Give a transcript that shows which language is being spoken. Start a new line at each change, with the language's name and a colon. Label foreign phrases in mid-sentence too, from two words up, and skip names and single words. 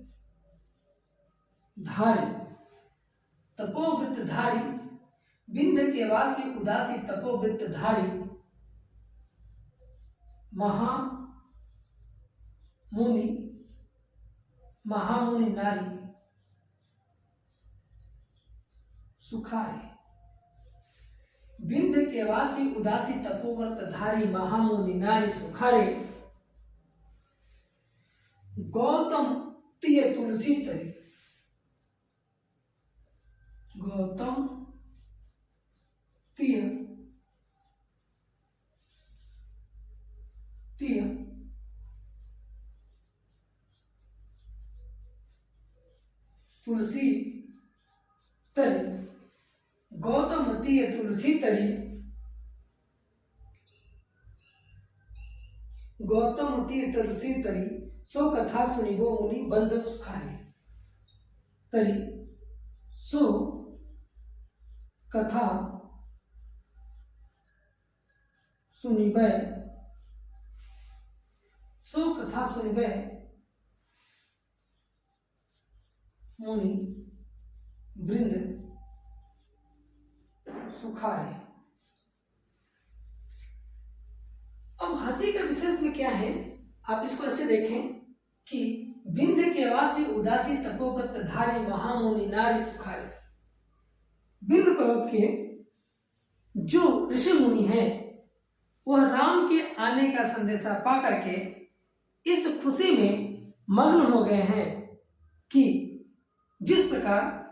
Braj: धारी, तपोवृत धारी, विंध्य के वासी उदासी तपोवृत धारी, महामुनि नारी सुखारे। विंध्य के वासी उदासी तपोव्रत धारी, महामुनि नारी सुखारे, गौतम तिय तुलसी तरी, गौतम तिय तुलसी तरी, गौतम तिय तुलसी तरी, गौतम तिय तुलसी तरी, सो कथा सुनिबो मुनि बंद सुखारे। तरी सो कथा सुनिबै, सो कथा सुनिबै मुनि वृंद सुखारे।
Hindi: अब हंसी का विशेष में क्या है, आप इसको ऐसे देखें कि
Braj: विंध्य के वासी उदासी तपोव्रत धारे महामुनि नारी सुखारे।
Hindi: विंध्य पर्वत के जो ऋषि मुनि हैं वह राम के आने का संदेशा पा करके इस खुशी में मग्न हो गए हैं कि जिस प्रकार